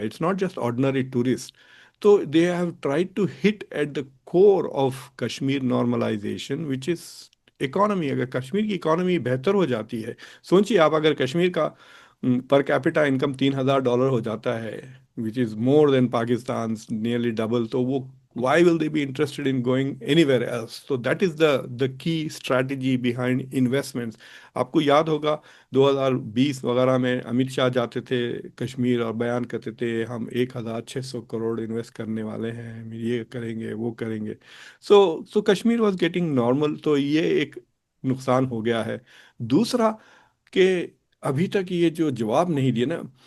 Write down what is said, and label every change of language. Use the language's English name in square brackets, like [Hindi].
[English] It's not just ordinary tourist. तो they have tried to hit at the core of Kashmir normalisation which is economy. [Hindi] अगर कश्मीर की economy बेहतर हो जाती है, सोचिए आप, अगर कश्मीर का पर कैपिटा इनकम $3,000 हो जाता है, [English] which is more than Pakistan, nearly double, [Hindi] तो वो [English] why will they be interested in going anywhere else? So that is the key strategy behind investments. [Hindi] आपको याद होगा 2020 वगैरह में अमित शाह जाते थे कश्मीर और बयान करते थे हम 1,600 करोड़ इन्वेस्ट करने वाले हैं, हम ये करेंगे वो करेंगे। [English] So Kashmir was getting normal. [Hindi] तो ये एक नुकसान हो गया है। दूसरा कि अभी तक ये जो जवाब नहीं दिए ना।